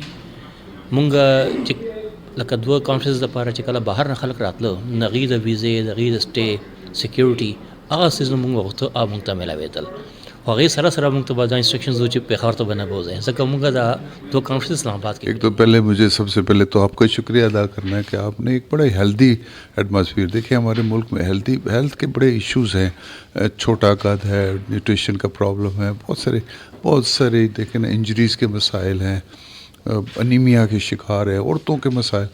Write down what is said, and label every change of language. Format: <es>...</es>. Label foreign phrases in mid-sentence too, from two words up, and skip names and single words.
<ps>موږ چې لکه دوه کانفرنس دپاره چې کله بهر نه خلک راتله نو هغې د ویزې، د هغې د سټې، سیکیورټي، هغه څیزونه موږ غوښته هغه موږ ته ملاوېدل. خو هغې سره سره موږ ته به دا انسټرکشنز و چې پېښور ته به نه بوځئ، ځکه موږ دا دو کانفرنس اسلام آباد کې.</ps> <ur>ایک تو پہلے مجھے سب سے پہلے تو آپ کا شکریہ ادا کرنا ہے کہ آپ نے ایک بڑا</ur> <en>healthy atmosphere</en> <ur>دیکھیے. ہمارے ملک میں ہیلتھ کے بڑے ایشوز ہیں، چھوٹا قد ہے، نیوٹریشن کا پرابلم ہے، بہت سارے دیکھیں نا انجریز کے مسائل ہیں، انیمیا کے شکار ہے، عورتوں کے مسائل.</ur>